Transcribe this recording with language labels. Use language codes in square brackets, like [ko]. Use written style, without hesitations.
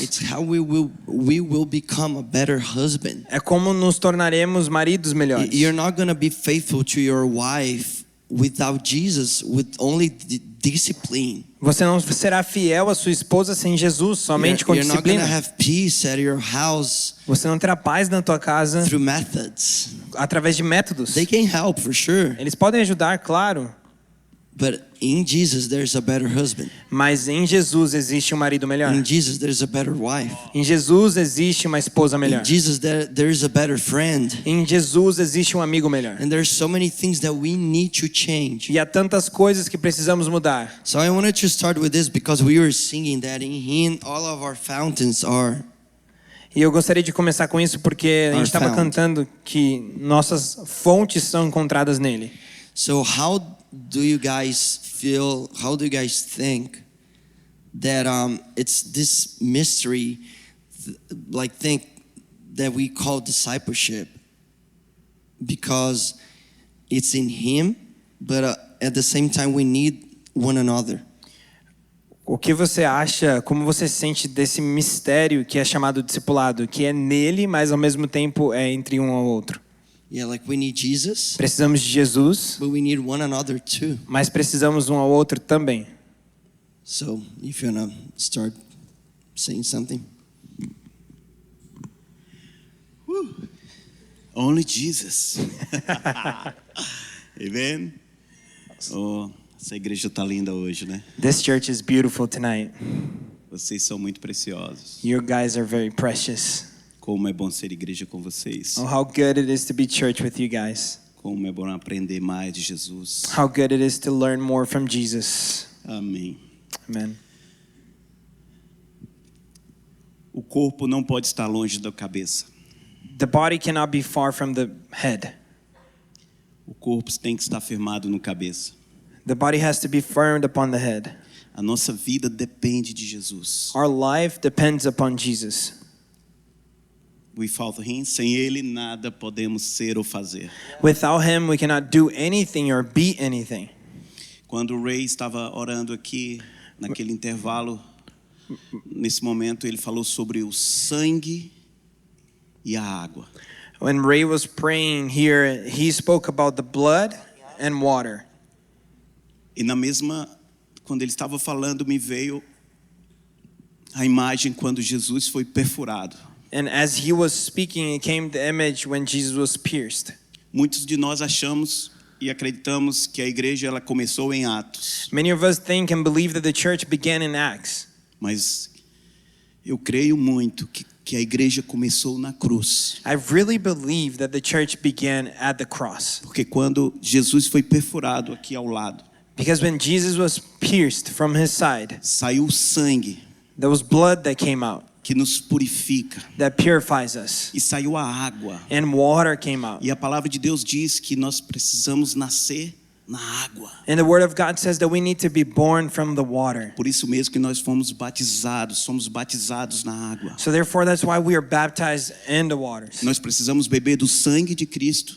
[en] It's how we will become a better husband. [pt] É como nos tornaremos maridos melhores. [en] You're not gonna be faithful to your wife without Jesus, with only discipline. [pt] Você não será fiel à sua esposa sem Jesus, somente com disciplina. [en] You're not gonna have peace at your house. [pt] Você não terá paz na tua casa [en] through methods. [pt] Através de métodos. [en] They can help for sure. [pt] Eles podem ajudar, claro. [en] But in Jesus there's a better husband. [pt] Mas em Jesus existe um marido melhor. [en] In Jesus there's a better wife. [pt] Em Jesus existe uma esposa melhor. [en] In Jesus there is a better friend. [pt] Em Jesus existe um amigo melhor. [en] And there's so many things that we need to change. [pt] E há tantas coisas que precisamos mudar. [en] So I wanted to start with this because we were singing that in Him all of our fountains are. [pt] E eu gostaria de começar com isso porque a gente estava cantando que nossas fontes são encontradas nele. [en] So how do you guys feel? How do you guys think that it's this mystery, think that we call discipleship, because it's in Him, but at the same time we need one another. [pt] O que você acha, como você sente desse mistério que é chamado discipulado, que é nele, mas ao mesmo tempo é entre um ao outro? [en] Yeah, like we need Jesus. [pt] Precisamos de Jesus. [en] But we need one another too. [pt] Mas precisamos um ao outro também. [en] So, if you wanna start saying something. Woo. Only Jesus. Amen. [pt] Oh, essa igreja tá linda hoje, né? [en] This church is beautiful tonight. [pt] Vocês são muito preciosos. [en] You guys are very precious. [pt] Como é bom ser igreja com vocês. [en] Oh, how good it is to be church with you guys. [pt] Como é bom aprender mais de Jesus. [en] How good it is to learn more from Jesus. [pt] Amém. [en] Amen. [pt] O corpo não pode estar longe da cabeça. [en] The body cannot be far from the head. [pt] O corpo tem que estar firmado no cabeça. [en] The body has to be firmed upon the head. [pt] A nossa vida depende de Jesus. [en] Our life depends upon Jesus. Without him, [pt] sem ele nada podemos ser ou fazer. [en] Without him, we cannot do anything or be anything. [pt] Quando o Ray estava orando aqui, naquele intervalo, nesse momento ele falou sobre o sangue e a água. [en] When Ray was praying here, he spoke about the blood and water. [pt] E na mesma, quando ele estava falando, me veio a imagem quando Jesus foi perfurado. [en] And as he was speaking, it came the image when Jesus was pierced. [pt] Muitos de nós achamos e acreditamos que a igreja ela começou em Atos, [en] Many of us think and believe that the church began in Acts. [pt] mas eu creio muito que a igreja começou na cruz. [en] I really believe that the church began at the cross. [pt] Porque quando Jesus foi perfurado aqui ao lado, [en] Because when Jesus was pierced from his side, [pt] saiu o sangue [en] there was blood that came out [pt] que nos purifica [en] that purifies us, [pt] e saiu a água. [en] and water came out. [pt] E a palavra de Deus diz que nós precisamos nascer na água. [en] And the word of God says that we need to be born from the water. [pt] Por isso mesmo que nós somos batizados na água. [en] So therefore, that's why we are baptized in the waters. [pt] Nós precisamos beber do sangue de Cristo,